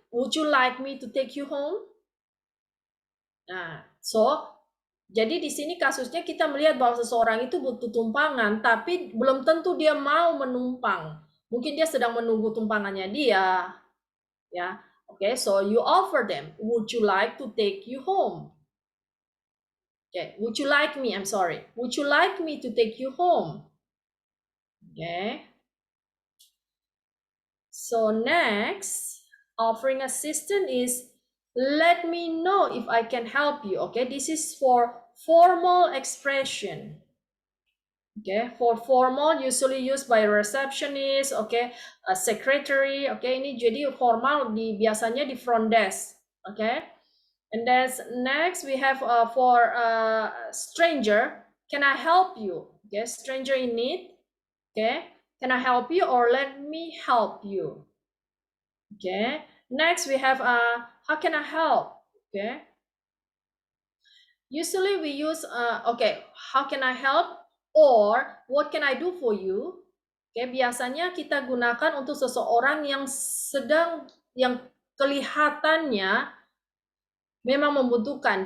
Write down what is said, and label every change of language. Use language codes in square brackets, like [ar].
[en] Would you like me to take you home? [id] Nah, jadi di sini kasusnya kita melihat bahwa seseorang itu butuh tumpangan, tapi belum tentu dia mau menumpang. Mungkin dia sedang menunggu tumpangannya dia. [en] Ya, oke, so you offer them. Would you like to take you home? Okay, would you like me? I'm sorry. Would you like me to take you home? Okay. So next, offering assistance is let me know if I can help you. Okay, this is for formal expression. Okay, for formal usually used by receptionist, okay, a secretary. [id] Okay, ini jadi formal biasanya di front desk. [en] Okay, and then next we have for stranger. Can I help you? Okay, stranger in need. Okay, can I help you or let me help you? Okay, next we have how can I help? Okay, usually we use okay, how can I help or what can I do for you? [id] Okay, biasanya kita gunakan untuk seseorang yang yang kelihatannya memang membutuhkan.